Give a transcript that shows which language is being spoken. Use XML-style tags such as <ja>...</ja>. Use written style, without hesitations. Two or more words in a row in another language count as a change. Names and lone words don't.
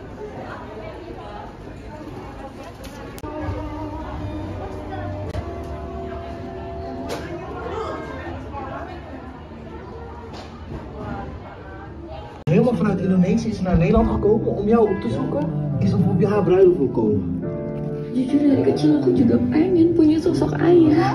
<nl>Helemaal vanuit Indonesië is ze naar Nederland gekomen om jou op te zoeken? Is of op je haar bruiloft wil komen?</nl> <id>Jujur dari kecil aku juga pengen punya sosok ayah.</id>